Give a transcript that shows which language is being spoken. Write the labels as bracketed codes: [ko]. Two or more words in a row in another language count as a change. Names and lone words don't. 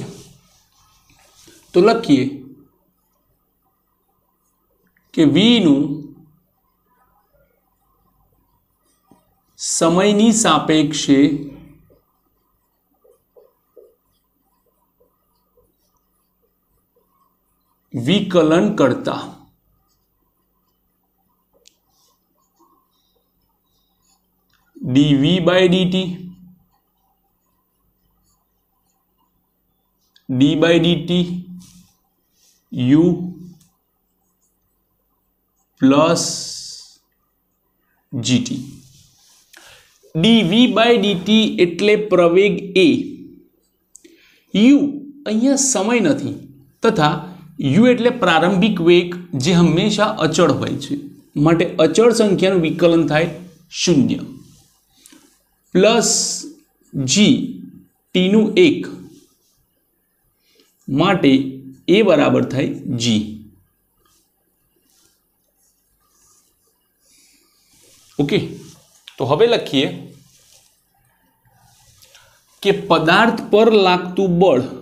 [gu] તો લખીએ કે v નું સમયની સાપેક્ષે વિકલન કરતા [en] dv by dt d by dt u plus gt dv by dt [gu] એટલે પ્રવેગ a u અહીંયા સમય નથી તથા u એટલે પ્રારંભિક વેગ જે હંમેશા અચળ હોય છે માટે અચળ સંખ્યાનું વિકલન થાય 0 પ્લસ g t નું 1 માટે a બરાબર થાય g ઓકે તો હવે લખીએ કે પદાર્થ પર લાગતું બળ